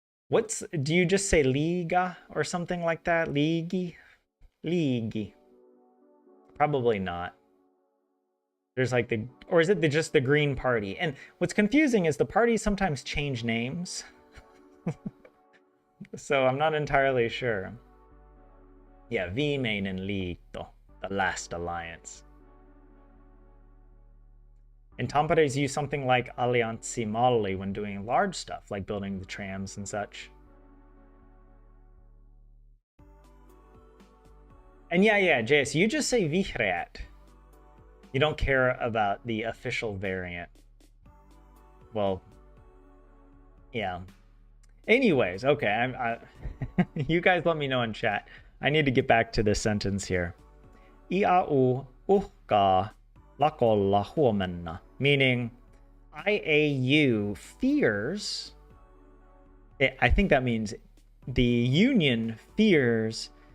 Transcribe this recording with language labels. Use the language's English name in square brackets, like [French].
[English] Do you just say Liga or something like that? Ligi? Ligi. Probably not. There's like or is it just the Green Party? And what's confusing is the parties sometimes change names. So I'm not entirely sure. Yeah, [Finnish] viimeinen liitto, [English] the last alliance. And Tampares use something like allianssimalli when doing large stuff, like building the trams and such. And yeah, JS, you just say vihreät. You don't care about the official variant. Well, yeah. Anyways, okay. You guys let me know in chat. I need to get back to this sentence here. [Finnish] Iau uhkaa lakolla huomenna. [English] Meaning, IAU fears... I think that means the union fears...